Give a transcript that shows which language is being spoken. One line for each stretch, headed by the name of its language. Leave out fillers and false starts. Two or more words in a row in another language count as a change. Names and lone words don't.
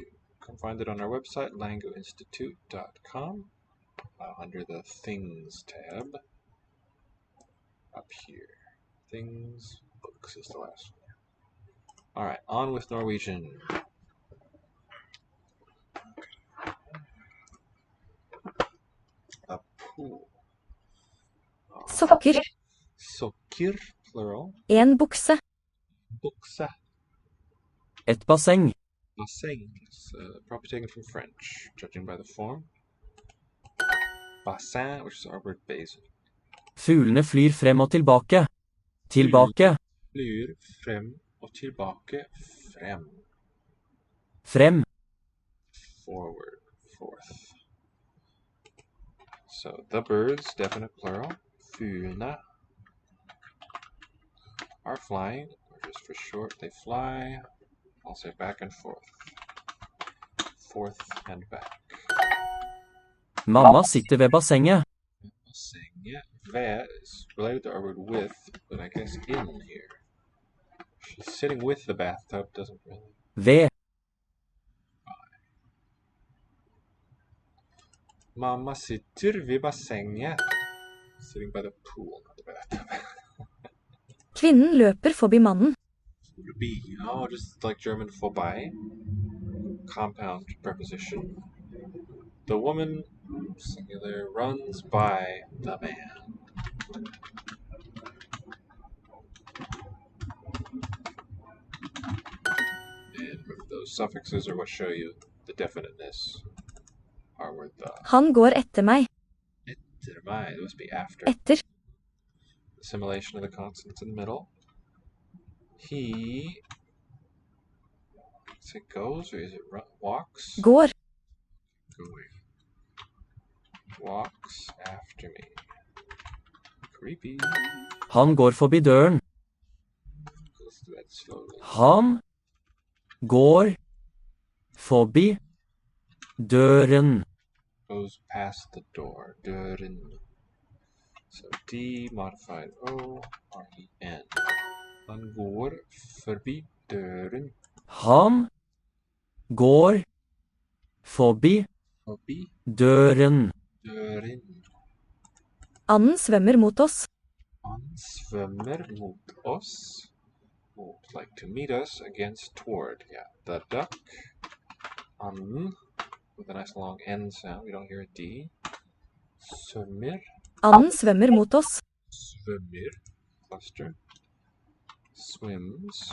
English: Come find it on our website, langoinstitute.com, under the Things tab. Up here. Things, books is the last one. Alright, on with Norwegian. A pool. Sokker. Sokker, plural.
Norwegian: En bukse. Bukse. Et basseng.
English: Bassin is probably taken from French, judging by the form. Bassin, which is our word basin.
Norwegian: Fuglene flyr frem og tilbake. Tilbake. Flyr frem og tilbake. Frem. Frem.
English: Forward. Forth. So the birds, definite plural. Fuglene are flying, or just for short, they fly. I'll say back and forth. Forth and back.
Norwegian: Mamma sitter ved bassenget. Bassenget.
English: Ved is related to our word with, but I guess in here. She's sitting with the bathtub, doesn't really.
Norwegian: Ved. Mamma sitter vid bassenget.
English: Sitting by the pool, not the bathtub.
Norwegian: Kvinnen løper forbi mannen.
English: Be, just like German vorbei. Compound preposition. The woman, singular, runs by the man. And those suffixes are what show you the definiteness. Our word the.
Norwegian: Han går etter meg. Etter meg,
English: it must be after. Etter. Assimilation of the consonants in the middle. He. Is it goes or is it walks? Går. Going. Walks after me. Creepy.
Norwegian: Han går forbi døren.
English: Goes through that slowly.
Norwegian: Han går forbi døren.
English: Goes past the door. Døren. So D modified O R-E-N.
Norwegian: Han går forbi døren. Han går forbi Forbi døren. døren. Anden svømmer mot oss. Han svømmer mot oss.
English: Mot, like to meet us, against, toward. Yeah, the duck. Anden, with a nice long N sound. We don't hear a D. Svømmer.
Norwegian: Anden svømmer mot oss.
English: Svømmer. Cluster. Swims.